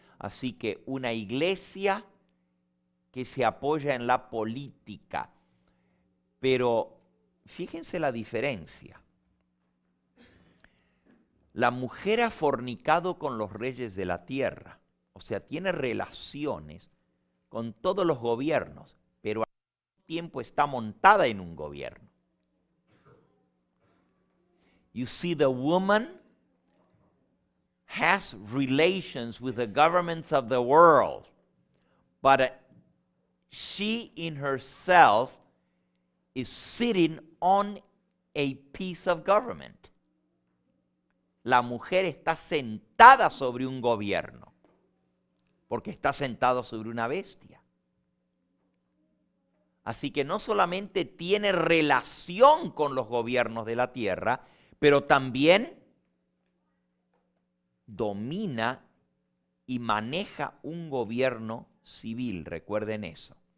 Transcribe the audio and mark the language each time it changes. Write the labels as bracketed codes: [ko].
[es] Así que una iglesia que se apoya en la política, pero fíjense la diferencia. La mujer ha fornicado con los reyes de la tierra, o sea, tiene relaciones con todos los gobiernos, pero al mismo tiempo está montada en un gobierno. [en] You see, the woman has relations with the governments of the world, but she in herself is sitting on a piece of government. [es] La mujer está sentada sobre un gobierno, porque está sentada sobre una bestia. Así que no solamente tiene relación con los gobiernos de la tierra, pero también domina y maneja un gobierno civil, recuerden eso.